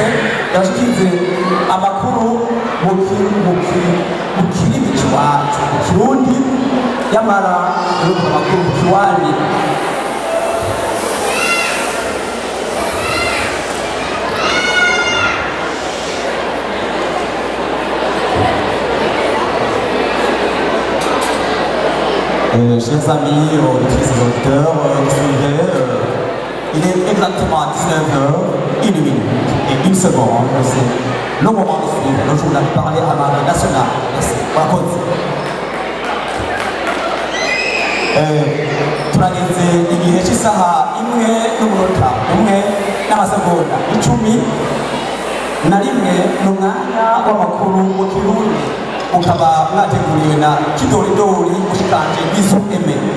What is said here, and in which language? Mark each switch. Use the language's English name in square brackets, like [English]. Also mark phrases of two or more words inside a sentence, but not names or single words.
[Rundi] ndashyikize amakuru mu kirimi cy'iwacu mu kirundi yamara n'uko amakuru mu kiwani [French] chers amis, auditrices et auditeurs, il est exactement 19h, 1 minute et 1 seconde. C'est le moment de suivre le journal parlé à la nationale. Merci. [Rundi] turageze igihe cy'isaha 1 n'umunota 1 n'amasegonda 10 na rimwe n'umwanya w'amakuru mu kirundi ukaba mwateguriwe na Kidoridori mushikanje Bizu Eme.